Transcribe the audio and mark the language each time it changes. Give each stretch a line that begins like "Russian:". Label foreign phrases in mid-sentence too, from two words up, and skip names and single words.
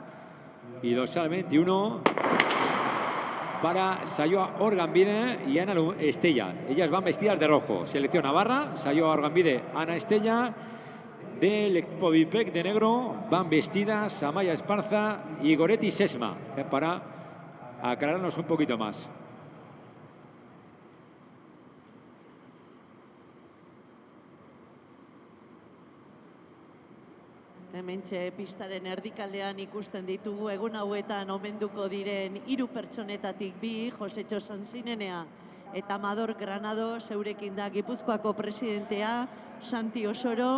Spanish: Y 2 al 21 para Sayoa Orgambide y Ana Estella. Ellas van vestidas de rojo. Selección Navarra, Sayoa Orgambide, Ana Estella. Del equipo Vipec de negro van vestidas Amaya Esparza y Goretti Sesma, para aclararnos un poquito más.
Basque: Hementxe pistaren erdikaldean ikusten ditugu egun hauetan omenduko diren 3 pertsonetatik 2, Josetxo Sanzinenea eta Amador Granado, zeurekin da Gipuzkoako presidentea, Santi Osoro.